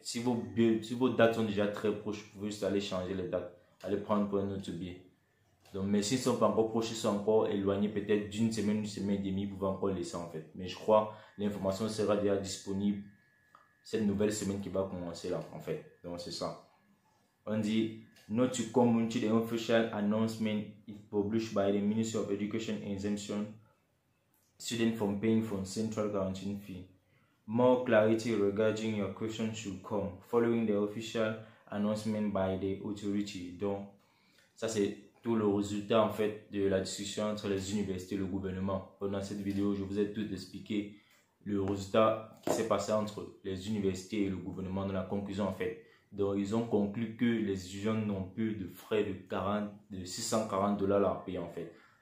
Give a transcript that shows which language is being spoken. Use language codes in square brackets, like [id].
[fr] Si vos dates sont déjà très proches, vous pouvez juste aller changer les dates. Aller prendre pour un autre billet. Donc, mais s'ils ne sont pas encore proches, ils sont encore éloignés peut-être d'une semaine et demie, vous pouvez encore laisser en fait. Mais je crois que l'information sera déjà disponible cette nouvelle semaine qui va commencer là en fait. Donc c'est ça. On dit [en] not to come until the official announcement is published by the Ministry of Education exemption students from paying for central quarantine fee. More clarity regarding your question should come following the official announcement by the authority. [fr] Donc ça c'est tout le résultat en fait de la discussion entre les universités et le gouvernement. Pendant cette vidéo, je vous ai tout expliqué le résultat qui s'est passé entre les universités et le gouvernement dans la conclusion en fait. Donc ils ont conclu que les étudiants n'ont plus de frais de 640 $ à payer en fait.